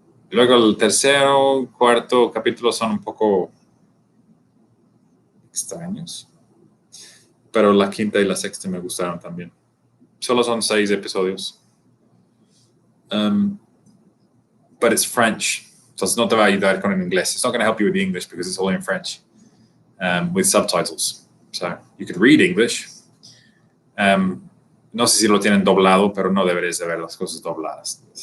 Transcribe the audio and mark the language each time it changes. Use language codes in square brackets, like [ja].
[es] Luego el tercero, cuarto capítulo son un poco extraños, pero la quinta y la sexta me gustaron también. Solo son 6 episodios. [en] But it's French, [es] entonces no te va a ayudar con el inglés. [en] It's not going to help you with the English because it's all in French. With subtitles. So you could read English. [es] No sé si lo tienen doblado, pero no deberías de ver las cosas dobladas.